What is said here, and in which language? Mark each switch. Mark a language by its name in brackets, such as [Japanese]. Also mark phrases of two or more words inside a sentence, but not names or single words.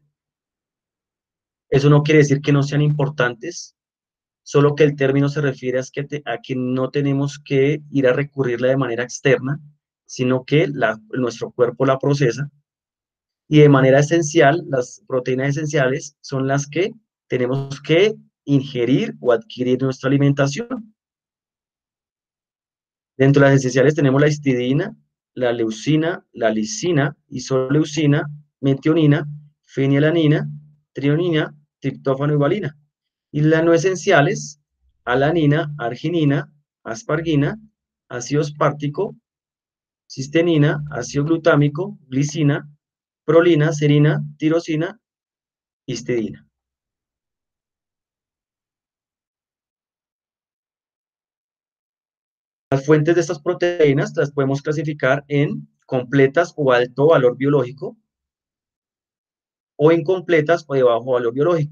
[Spanish] Eso no quiere decir que no sean importantes, solo que el término se refiere a que no tenemos que ir a recurrirla de manera externa, sino que nuestro cuerpo la procesa. Y de manera esencial, las proteínas esenciales son las que tenemos que ingerir o adquirir en nuestra alimentación. Dentro de las esenciales tenemos la histidina, la leucina, la lisina, isoleucina, metionina, fenilalanina, trionina, triptófano y valina. Y las no esenciales, alanina, arginina, aspargina, ácido aspartico, cistenina, ácido glutámico, glicina, prolina, serina, tirosina, histidina. Las fuentes de estas proteínas las podemos clasificar en completas o alto valor biológico, o incompletas o de bajo valor biológico.